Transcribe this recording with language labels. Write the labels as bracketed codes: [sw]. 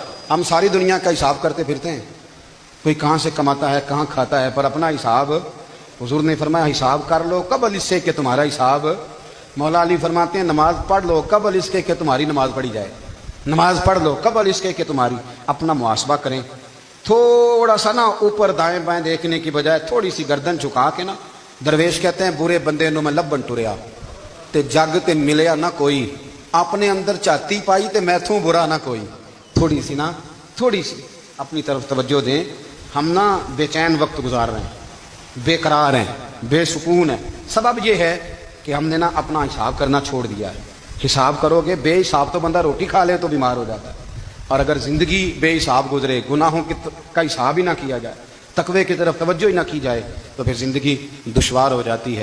[ur] ہم ساری دنیا کا حساب کرتے پھرتے ہیں, کوئی کہاں سے کماتا ہے کہاں کھاتا ہے, پر اپنا حساب حضور نے فرمایا حساب کر لو قبل اس سے کہ تمہارا حساب. مولا علی فرماتے ہیں نماز پڑھ لو قبل اس کے کہ تمہاری نماز پڑھی جائے, نماز پڑھ لو قبل اس کے کہ تمہاری. اپنا محاسبہ کریں, تھوڑا سا نا اوپر دائیں بائیں دیکھنے کی بجائے تھوڑی سی گردن جھکا کے نا. [pa] درویش کہتے ہیں برے بندے نو میں لبن ٹریا تے جگ تے ملیا نہ کوئی, اپنے اندر چاتی پائی تے میں تھوں برا نہ کوئی. [ur] تھوڑی سی اپنی طرف توجہ دیں. ہم نا بے چین وقت گزار رہے ہیں, بے قرار ہیں, بے سکون ہیں. سبب یہ ہے کہ ہم نے نا اپنا حساب کرنا چھوڑ دیا ہے. حساب کرو گے, بے حساب تو بندہ روٹی کھا لے تو بیمار ہو جاتا ہے, اور اگر زندگی بے حساب گزرے, گناہوں کا حساب ہی نہ کیا جائے, تقوی کی طرف توجہ ہی نہ کی جائے, تو پھر زندگی دشوار ہو جاتی ہے.